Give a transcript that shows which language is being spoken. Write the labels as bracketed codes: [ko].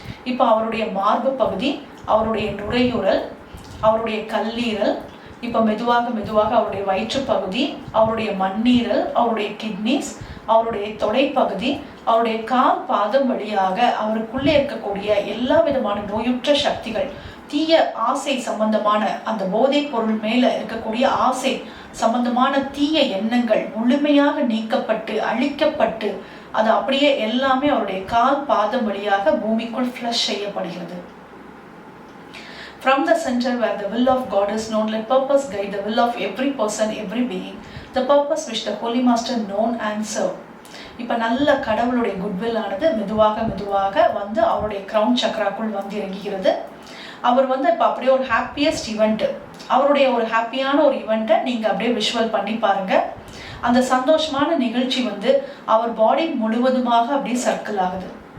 [ta] இப்போ அவருடைய மார்பு பகுதி, அவருடைய நுரையீரல், அவருடைய கல்லீரல், இப்போ மெதுவாக அவருடைய வயிற்று பகுதி, அவருடைய மண்ணீரல், அவருடைய கிட்னிஸ், அவருடைய தொடைப்பகுதி, அவருடைய கால் பாதம் வழியாக அவருக்குள்ளே இருக்கக்கூடிய எல்லா விதமான நோயுற்ற சக்திகள், தீய ஆசை சம்பந்தமான அந்த போதைப் பொருள் மேல இருக்கக்கூடிய ஆசை சம்பந்தமான தீய எண்ணங்கள் முழுமையாக நீக்கப்பட்டு அழிக்கப்பட்டு அது அப்படியே எல்லாமே அவருடைய கால் பாதம் வழியாக பூமிக்குள் ஃப்ளஷ் செய்யப்படுகிறது. [en] From the center where the will of God is known, let purpose guide the will of every person, every being, the purpose which the Holy Master known and serve. [ta] இப்ப நல்ல கடவுளுடைய குட்வில் ஆனது மெதுவாக வந்து அவருடைய crown சக்ராக்குள் வந்து இறங்குகிறது. அவர் வந்து இப்போ அப்படியே ஒரு ஹாப்பியஸ்ட் ஈவெண்ட், அவருடைய ஒரு ஹாப்பியான ஒரு ஈவெண்ட்டை நீங்கள் அப்படியே விஷுவல் பண்ணி பாருங்க. அந்த சந்தோஷமான நிகழ்ச்சி வந்து அவர் பாடி முழுவதுமாக அப்படியே சர்க்கிள் ஆகுது.